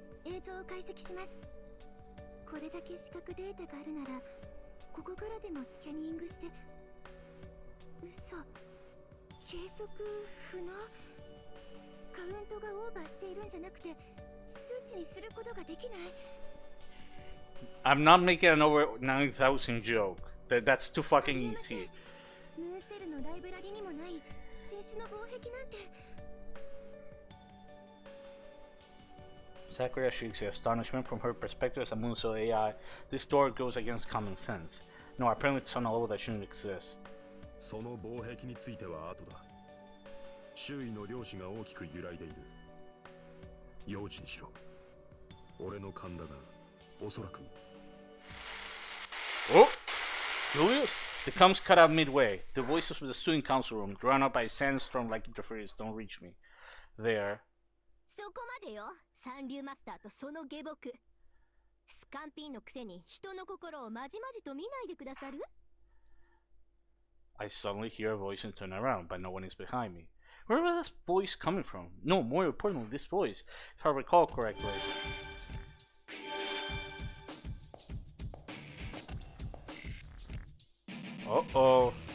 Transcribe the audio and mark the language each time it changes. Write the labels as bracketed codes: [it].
[ja] 映像を解析します。これだけ視覚データがあるなら、ここからでもスキャニングして。嘘。計測不能。カウントがオーバーしているんじゃなくて数値にすることができない。 [en] I'm not making an over 9,000 joke. That's too fucking easy. [ja] ムーセルのライブラリにもない新種の防壁なんて。 [en] Sakura shakes her astonishment. From her perspective as a Moonso AI, this door goes against common sense. No, apparently it's on a level that shouldn't exist. [ja] その防壁については後だ。周囲の量子が大きく揺らいでいる。用心しろ。俺の勘だが、おそらく。 [en] Oh! Julius? The comms cut out midway. The voices from the student council room, drowned out by sandstorm-like interference, don't reach me. There. [ja] そこまでよ、三流マスターとその下僕。スカンピーのくせに人の心をまじまじと見ないでくださる？ [en] I suddenly hear a voice and turn around, but no one is behind me. Where was this voice coming from? No, more importantly, this voice, if I recall correctly. Uh-oh.